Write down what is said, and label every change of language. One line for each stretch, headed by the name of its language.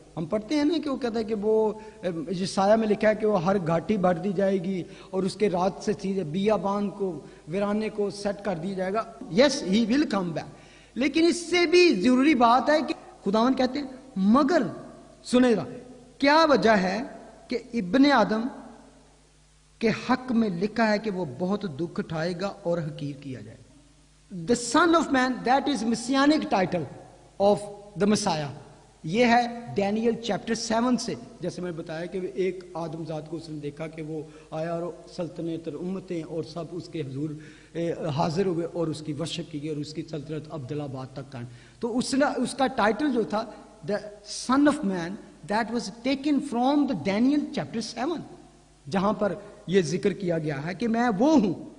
Urdu: ہم پڑھتے ہیں نا کہ وہ کہتا ہے کہ وہ یسایہ میں لکھا ہے کہ وہ ہر گھاٹی بھر دی جائے گی اور اس کے رات سے سیدھے بیابان کو، ویرانے کو سیٹ کر دیا جائے گا.
English: Yes, he will come back.
Urdu: لیکن اس سے بھی ضروری بات ہے کہ خداوند کہتے ہیں مگر سنے گا کیا وجہ ہے کہ ابن آدم کے حق میں لکھا ہے کہ وہ بہت دکھ اٹھائے گا اور حقیر کیا جائے گا.
English: The Son of Man, that is messianic title of the Messiah.
Urdu: یہ ہے ڈینیل چیپٹر 7 سے. جیسے میں نے بتایا کہ ایک آدم ذات کو اس نے دیکھا کہ وہ آیا اور سلطنت اور امتیں اور سب اس کے حضور حاضر ہوئے اور اس کی ورشپ کی گئی اور اس کی سلطنت عبدالآباد تک قائم. تو اس کا ٹائٹل جو تھا
English: the son of man, that was taken from the Daniel chapter 7,
Urdu: جہاں پر یہ ذکر کیا گیا ہے کہ میں وہ ہوں.